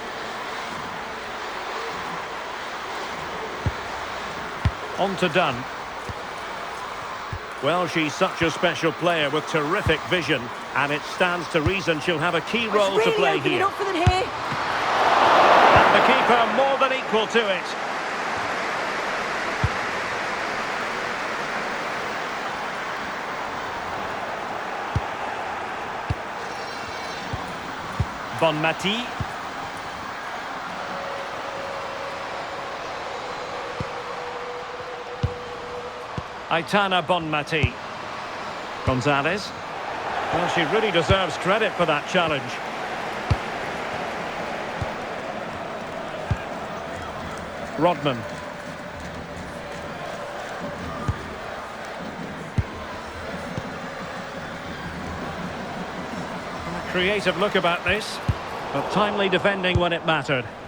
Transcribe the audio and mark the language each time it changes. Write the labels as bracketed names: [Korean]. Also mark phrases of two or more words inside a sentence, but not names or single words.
[English] On to Dunn. Well, she's such a special player with terrific vision, and it stands to reason she'll have a key role to play here. Up for them here. And the keeper more than equal to it. Bonmati. Aitana Bonmati. Gonzalez. Well, she really deserves credit for that challenge. Rodman. A creative look about this, but timely defending when it mattered.